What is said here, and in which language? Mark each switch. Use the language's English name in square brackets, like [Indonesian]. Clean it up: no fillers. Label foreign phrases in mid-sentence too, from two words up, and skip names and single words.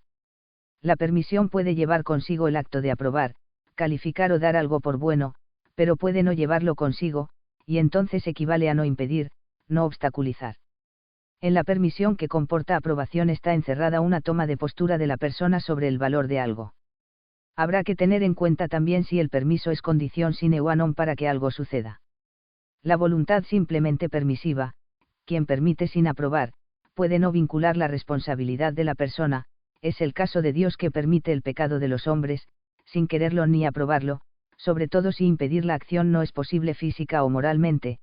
[Spanish] La permisión puede llevar consigo el acto de aprobar, calificar o dar algo por bueno, pero puede no llevarlo consigo, y entonces equivale a no impedir, no obstaculizar. En la permisión que comporta aprobación está encerrada una toma de postura de la persona sobre el valor de algo. Habrá que tener en cuenta también si el permiso es condición [Latin] sine qua non [Spanish] para que algo suceda. La voluntad simplemente permisiva, quien permite sin aprobar, puede no vincular la responsabilidad de la persona, es el caso de Dios que permite el pecado de los hombres, sin quererlo ni aprobarlo, sobre todo si impedir la acción no es posible física o moralmente.